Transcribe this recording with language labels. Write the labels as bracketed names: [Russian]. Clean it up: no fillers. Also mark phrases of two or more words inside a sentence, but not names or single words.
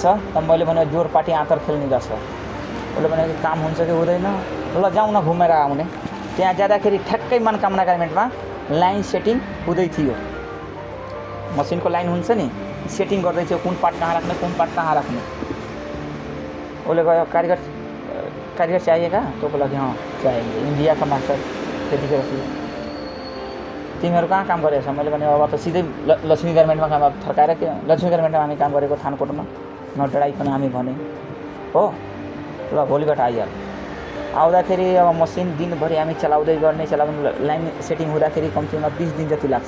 [Nepali] त मैले भने जोरपाटी आँतर खेल्ने रहेछ। उसले भने काम हुन्छ कि हुँदैन, ल जाउँ न घुमेर आउने। त्यहाँ जाँदाखेरि ठ्याक्कै मनकामना गार्मेन्टमा [English] line setting [Nepali] हुँदै थियो। मसिनको लाइन हुन्छ नि, सेटिङ गर्दै थियो, कुन पार्ट कहाँ राख्ने, कुन पार्ट कहाँ राख्ने। उसले गयो कारिगर चाहिएगा? [Hindi] तो बोला कि हाँ चाहिए। इंडिया का मास्टर [Nepali] त्यतिखेर थियो। तिमीहरू कहाँ काम गरेछ? मैले भने अब त सिधै लक्ष्मी गार्मेन्टमा काम, थर्काएर के लक्ष्मी गार्मेन्टमा हामी काम गरेको थानकोटमा। नडराइकन हामी भने हो ल भोलिबाट आइहाल। आउँदाखेरि अब मसिन दिनभरि हामी चलाउँदै [English] line setting [Nepali] हुँदाखेरि कम्तीमा 20 दिन जति लाग्छ।